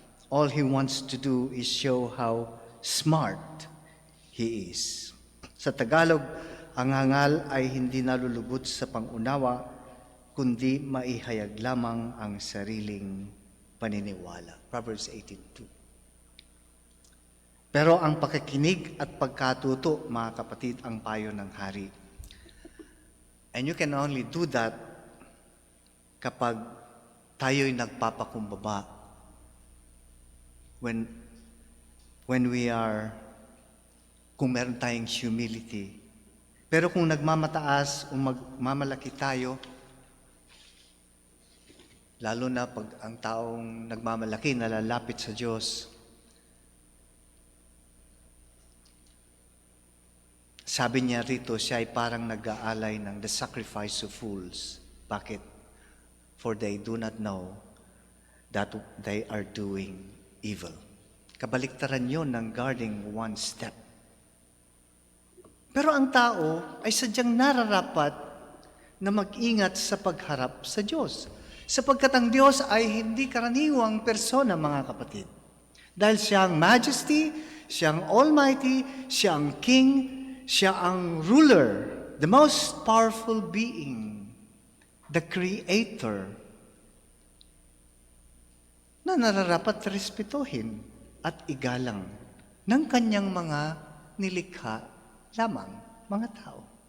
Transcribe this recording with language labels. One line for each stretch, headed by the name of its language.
English: All he wants to do is show how smart he is.
Filipino: Sa Tagalog, ang hangal ay hindi nalulubot sa pangunawa, kundi maihayag lamang ang sariling paniniwala. Proverbs 18:2. Pero ang pakikinig at pagkatuto, mga kapatid, ang payo ng hari.
English: And you can only do that
Filipino: kapag tayo'y nagpapakumbaba.
English: When we are,
Filipino: kung meron tayong
English: humility.
Filipino: Pero kung nagmamataas o magmamalaki tayo, lalo na pag ang taong nagmamalaki nalalapit sa Diyos, sabi niya rito, siya ay parang nag-aalay ng
English: the sacrifice of fools.
Filipino: Bakit?
English: For they do not know that they are doing evil.
Filipino: Kabaliktaran yun ng
English: guarding one step.
Filipino: Pero ang tao ay sadyang nararapat na mag-ingat sa pagharap sa Diyos. Sapagkat ang Diyos ay hindi karaniwang persona, mga kapatid. Dahil siyang majesty, siyang almighty, siyang king, siya ang ruler,
English: the most powerful being,
Filipino: the creator, na nararapat respetuhin at igalang ng kanyang mga nilikha lamang, mga tao.